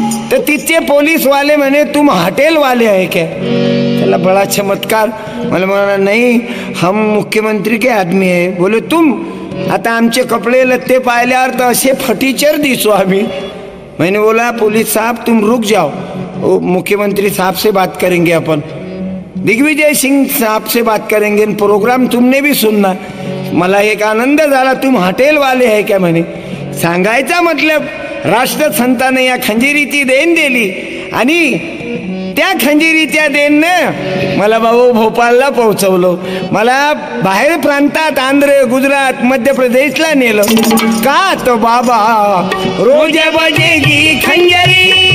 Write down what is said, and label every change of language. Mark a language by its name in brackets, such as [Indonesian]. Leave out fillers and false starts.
[Marathi] तर तिथचे पोलीस वाले म्हणे [Hindi] तुम हॉटेल वाले [Marathi] आहे [Hindi] क्या? [Marathi] त्याला [Hindi] बड़ा चमत्कार. [Marathi] मला म्हणाला नाही, [Hindi] हम मुख्यमंत्री के आदमी है. बोले तुम? [Marathi] आता आमचे कपडे लत्ते पाहिल्यावर तर असे फटीचर दिसो आम्ही. [Hindi] मैंने बोला पुलिस साहब तुम रुक जाओ, मुख्यमंत्री साहब से बात करेंगे अपन, दिग्विजय सिंह साहब से बात करेंगे, प्रोग्राम तुमने भी सुनना. [Marathi] मला एक आनंद झाला. [Hindi] तुम हॉटेल वाले है क्या [Marathi] म्हणे. सांगायचा मतलब राष्ट्रसंताने या खंजिरीची देण दिली आणि त्या खंजिरीच्या देणनं मला भाऊ भोपाळला पोहोचवलं. मला बाहेर प्रांतात आंध्र, गुजरात, मध्य प्रदेशला नेलं. का तो [Hindi] बाबा रोज बजेगी खंजरी